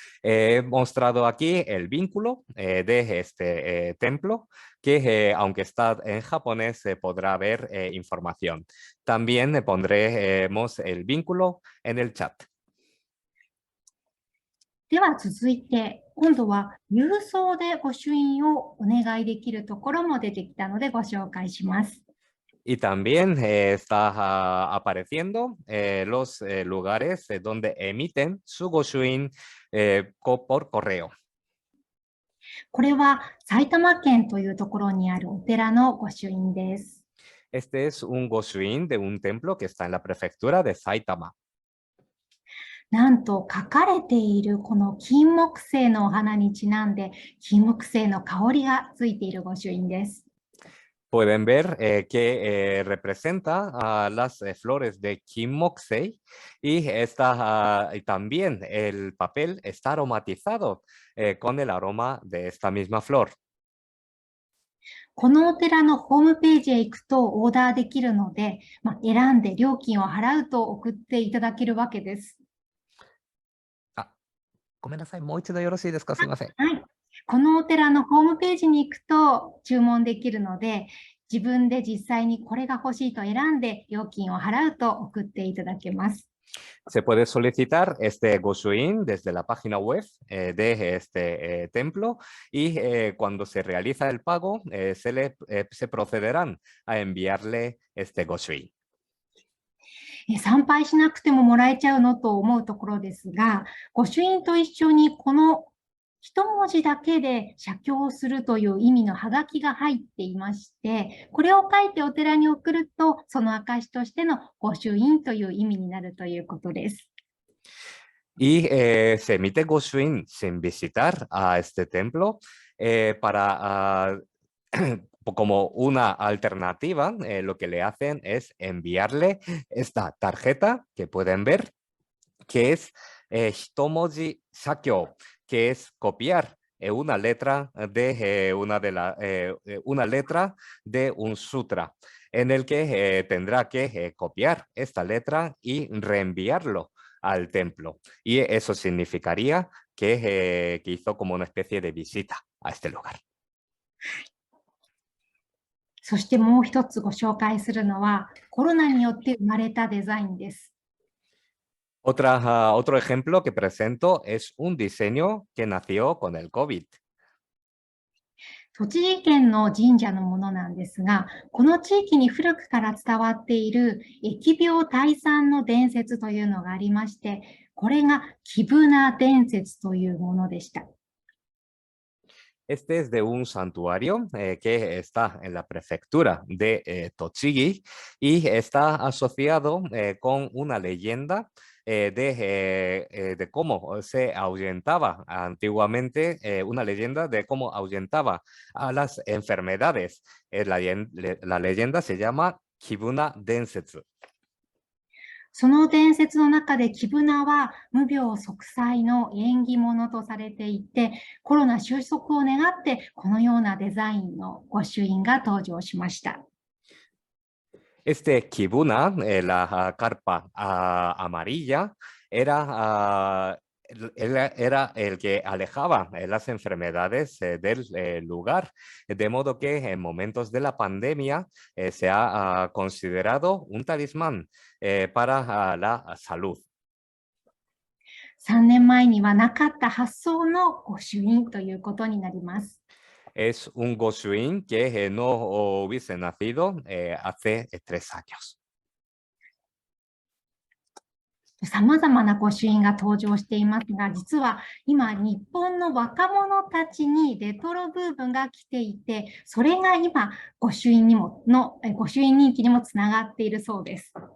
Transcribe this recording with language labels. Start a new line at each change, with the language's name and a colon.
Spanish: He mostrado aquí el vínculo de este templo, que aunque está en japonés, se podrá ver información. También pondremos el vínculo en el chat.
Japanese: では続いて、今度は郵送で御朱印をお願いできるところも出てきたのでご紹介します。
Spanish: Y también está apareciendo los lugares donde emiten su Goshuin por correo.
Japanese: これは埼玉県というところにあるお寺の御朱印です。
Spanish: Este es un Goshuin de un templo que está en la prefectura de Saitama.
Japanese: なんと書かれているこの金木犀のお花にちなんで、金木犀の香りがついている御朱印です。
Spanish: Pueden ver que representa las flores de Kimmoksei y, y también el papel está aromatizado con el aroma de esta misma flor.
Japanese: このお寺のホームページへ行くとオーダーできるので、選んで料金を払うと送っていただけるわけです。ごめんなさい、もう一度よろしいですか？すみません。はい。このお寺のホームページに行くと注文できるので、自分で実際にこれが欲しいと選んで料金を払うと送っていただけます。
Spanish: Se puede solicitar este Goshuin desde la página web de este templo y cuando se realiza el pago se procederán a enviarle este Goshuin.
Japanese: 参拝しなくてももらえちゃうのと思うところですが、御朱印と一緒にこの一文字だけで写経するという意味のハガキが入っていまして、これを書いてお寺に送ると、その証としての御朱印という意味になるということです。
Spanish: Y se emite Goshuin sin visitar a este templo para como una alternativa, lo que le hacen es enviarle esta tarjeta que pueden ver, que es Hitomoji Shakyo, que es copiar una letra de una letra de un sutra, en el que tendrá que copiar esta letra y reenviarlo al templo. Y eso significaría que hizo como una especie de visita a este lugar.
Japanese: そしてもう一つご紹介するのは、コロナによって生まれたデザインです。
Spanish: Otro ejemplo que presento es un diseño que nació con el COVID.
Japanese: 栃木県の神社のものなんですが、この地域に古くから伝わっている疫病退散の伝説というのがありまして、これがキブナ伝説というものでした。
Spanish: Este es de un santuario que está en la prefectura de Tochigi y está asociado con una leyenda de cómo se ahuyentaba antiguamente, una leyenda de cómo ahuyentaba a las enfermedades. La leyenda se llama Kibuna Densetsu.
Japanese: その伝説の中でキブナは無病息災の縁起物とされていて、コロナ収束を願ってこのようなデザインの御朱印が登場しました。
Spanish: Este Kibuna, la carpa amarilla, era el que alejaba las enfermedades del lugar, de modo que en momentos de la pandemia se ha considerado un talismán para la salud.
Japanese: 3年前にはなかった発想の御朱印ということになります。
Spanish: Es un Goshuin que no hubiese nacido hace 3 años.
Japanese: 様々な御朱印が登場していますが、実は今、日本の若者たちにレトロブームが来ていて、それが今、御朱印人気にもつながっているそうです。